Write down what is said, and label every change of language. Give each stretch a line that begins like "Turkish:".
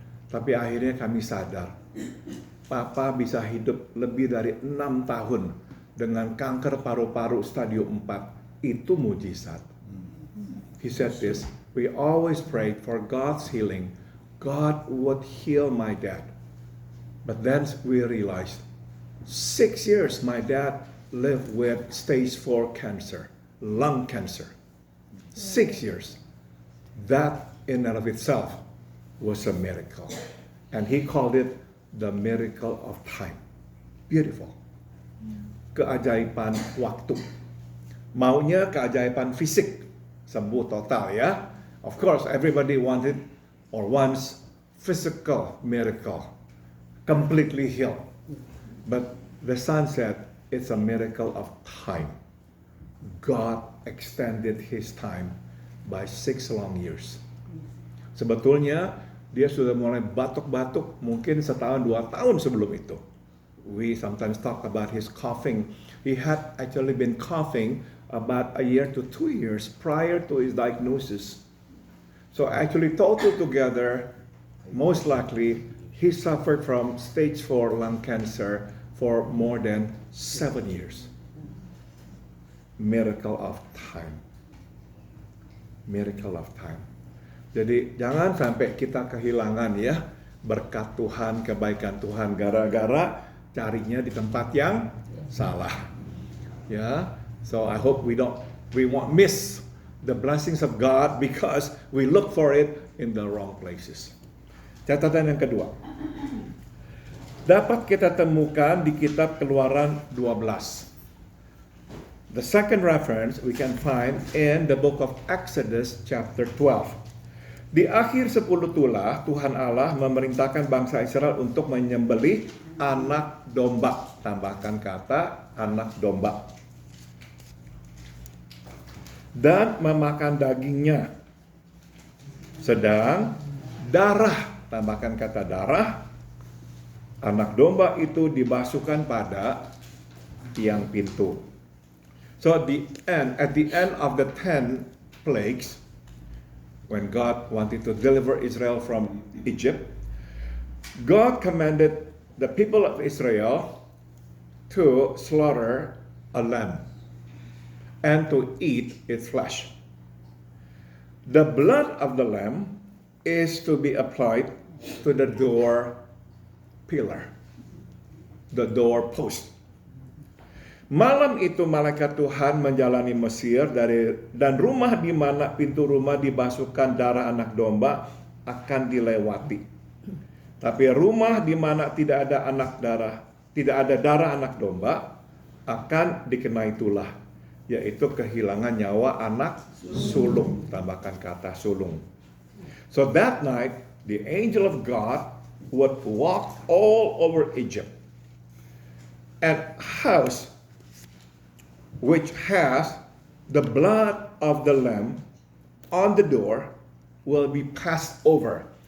Indonesian: Tapi akhirnya kami sadar, papa bisa hidup lebih dari 6 tahun dengan kanker paru-paru stadium 4. Itu mujizat.
English: He said this, we always prayed for God's healing. God would heal my dad. But then we realized, 6 years my dad lived with stage 4 cancer, lung cancer. 6 years. That in and of itself was a miracle. And he called it the miracle of time. Beautiful.
Indonesian: Keajaiban waktu. Maunya keajaiban fisik, sembuh total ya.
English: Of course, everybody wanted or wants physical miracle, completely healed. But the son said, it's a miracle of time. God extended his time by 6 long years.
Indonesian: Sebetulnya dia sudah mulai batuk-batuk mungkin setahun 2 tahun sebelum itu.
English: We sometimes talk about his coughing. He had actually been coughing about a year to 2 years prior to his diagnosis. So actually total together, most likely he suffered from stage 4 lung cancer for more than 7 years. Miracle of time. Miracle of time.
Indonesian: Jadi jangan sampai kita kehilangan ya berkat Tuhan, kebaikan Tuhan gara-gara carinya di tempat yang salah.
English: Ya, so I hope we won't miss the blessings of God because we look for it in the wrong places.
Indonesian: Catatan yang kedua, dapat kita temukan di kitab Keluaran 12.
English: The second reference we can find in the book of Exodus chapter 12.
Indonesian: Di akhir 10 tulah, Tuhan Allah memerintahkan bangsa Israel untuk menyembelih anak domba. Tambahkan kata anak domba. Dan memakan dagingnya. Sedang darah, tambahkan kata darah, anak domba itu dibasuhkan pada tiang pintu.
English: So at the end of the 10 plagues, when God wanted to deliver Israel from Egypt, God commanded the people of Israel to slaughter a lamb and to eat its flesh. The blood of the lamb is to be applied to the door pillar, the door post.
Indonesian: Malam itu malaikat Tuhan menjalani Mesir dan rumah di mana pintu rumah dibasuhkan darah anak domba akan dilewati. Tapi rumah di mana tidak ada darah anak domba akan dikenai tulah, yaitu kehilangan nyawa anak sulung, tambahkan kata sulung.
English: So that night the angel of God would walk all over Egypt, and house which has the blood of the lamb on the door will be passed over.